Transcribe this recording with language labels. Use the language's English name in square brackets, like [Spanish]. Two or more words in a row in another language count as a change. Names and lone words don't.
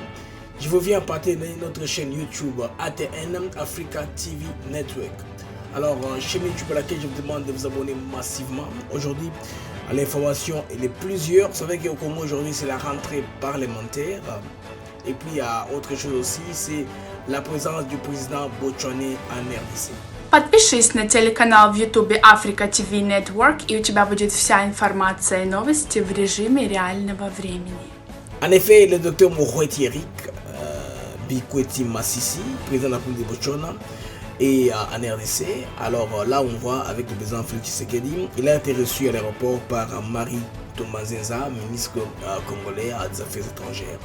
[French] Je vous viens partager notre chaîne YouTube ATN Africa TV Network. Alors, chaîne YouTube à laquelle je vous demande de vous abonner massivement. Aujourd'hui, l'information elle est plusieurs. Vous savez qu'au Congo aujourd'hui, c'est la rentrée parlementaire. Et puis, il y a autre chose aussi, c'est la présence du président botswanais en RDC. [Russian] Подпишись на телеканал в YouTube Africa TV Network, и у тебя будет вся информация и новости в режиме реального времени. [French] En effet, le docteur Mokgweetsi Eric Bikweti Masisi, président de la République de Botswana, et en RDC. Alors là, on voit avec le président Félix Tshisekedi, il a été reçu à l'aéroport par Marie Thomazenza, ministre congolais des Affaires étrangères.